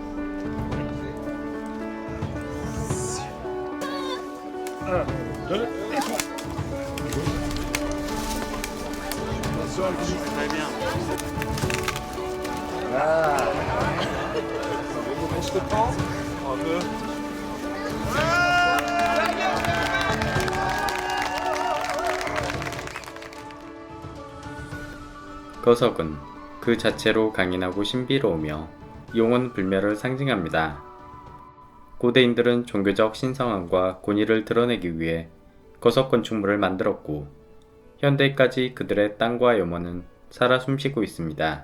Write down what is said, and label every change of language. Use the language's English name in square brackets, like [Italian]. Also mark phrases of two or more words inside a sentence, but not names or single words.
[French] Un, deux, et trois. Très bien. On se reprend. Un peu. [Korean] 거석은 그 자체로 강인하고 신비로우며 영원 불멸을 상징합니다. 고대인들은 종교적 신성함과 권위를 드러내기 위해 거석 건축물을 만들었고 현대까지 그들의 땅과 염원은 살아 숨쉬고 있습니다.